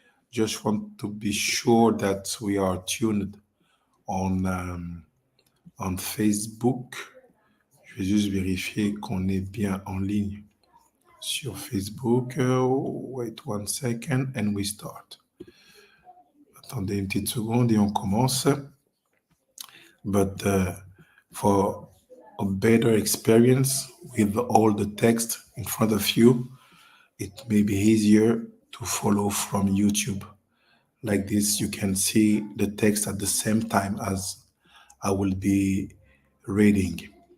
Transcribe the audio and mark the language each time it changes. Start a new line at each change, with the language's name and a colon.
English: Just want to be sure that we are tuned on Facebook.
French: Je vais juste vérifier qu'on est bien en ligne sur Facebook.
English: Wait one second and we start.
French: Attendez une petite seconde et on commence.
English: But for a better experience with all the text in front of you, it may be easier to follow from YouTube. Like this, you can see the text at the same time as I will be reading.